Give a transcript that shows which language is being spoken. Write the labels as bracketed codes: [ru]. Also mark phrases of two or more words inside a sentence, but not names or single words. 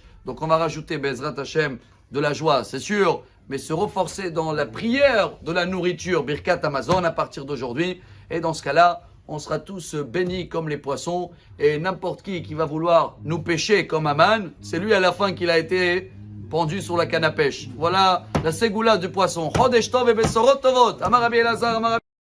[fr] Donc on va rajouter [he] בעזרת השם [fr] de la joie, c'est sûr, mais se renforcer dans la prière de la nourriture, [he] ברכת המזון [fr] à partir d'aujourd'hui. Et dans ce cas-là, on sera tous bénis comme les poissons. Et n'importe qui va vouloir nous pêcher comme Aman, c'est lui à la fin qu'il a été pendu sur la canne à pêche. Voilà la ségoula du poisson. [he] חודש טוב et בשורות טובות. אמר רבי אלעזר, אמר